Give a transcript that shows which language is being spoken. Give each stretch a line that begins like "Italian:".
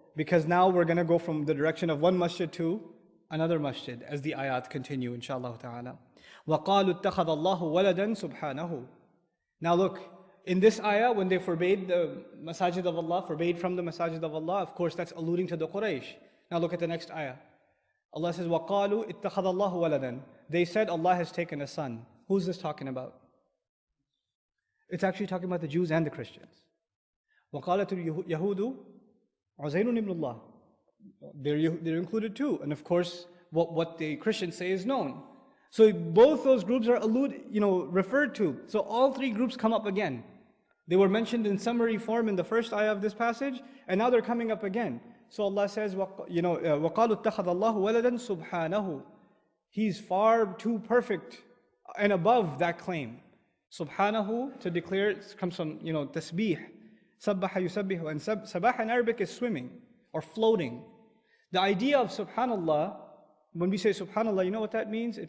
English: Because now we're going to go from the direction of one masjid to another masjid as the ayat continue, inshallah ta'ala.
Arabic: وَقَالُوا اتَّخَذَ اللَّهُ وَلَدًا سُبْحَانَهُ.
English: Now look, in this ayah, when they forbade the masajid of Allah, forbade from the masajid of Allah, of course that's alluding to the Quraysh. Now look at the next ayah. Allah says,
Arabic: وَقَالُوا اتَّخَذَ اللَّهُ وَلَدًا.
English: They said Allah has taken a son. Who's this talking about? It's actually talking about the Jews and the Christians.
Arabic: وَقَالَتُ الْيَهُودُ عُزَيْرٌ ibn Allah.
English: They're included too. And of course, what the Christians say is known. So both those groups are referred to. So all three groups come up again. They were mentioned in summary form in the first ayah of this passage, and now they're coming up again. So Allah says,
Arabic: وَقَالُوا اتَّخَذَ اللَّهُ وَلَدًا سُبْحَانَهُ.
English: He's far too perfect and above that claim. Subhanahu, to declare, comes from, tasbih. Sabbaha yusabbihu. And sabah in Arabic is swimming or floating. The idea of subhanallah, when we say subhanallah, you know what that means?